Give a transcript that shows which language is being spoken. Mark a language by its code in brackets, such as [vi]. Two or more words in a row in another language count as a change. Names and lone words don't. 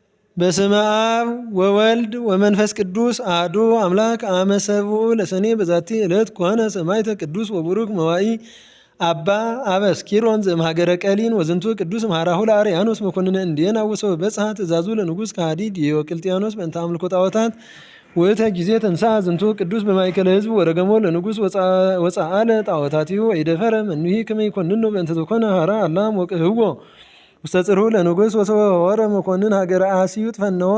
[gez] በስመ አብ ወወልድ ወመንፈስ ቅዱስ አሐዱ አምላክ አመ ሰብኡ ለሰኔ በዛቲ ዕለት ኮነ ሰማዕተ ቅዱስ ወቡሩክ መዋኢ አባ አበስኪሮን ዘእምሀገረ ቀሊን ወዝንቱ ቅዱስ እምኀራሁ ለአርያኖስ መኮንነ እንዴን አወሰው በጽሐ ትእዛዙ ለንጉሥ ከሃዲ ዲዮቅልጥያኖስ በእንተ አምልኮ ጣዖታት ውእተ ጊዜ ተንሥአ ዝንቱ ቅዱስ በማእከለ ሕዝብ ወረገሞ ለንጉሥ ወፀአለ ጣዖታቲሁ ወኢደፈረ መኑሂ ከመ ይኰንኖ በእንተ ዘኮነ ኀራ አላ ሞቅህዎ ውስተ ጽርሑ ለንጉሥ ወሰወረ መኮንን ሀገረ አስዩጥ ፈነወ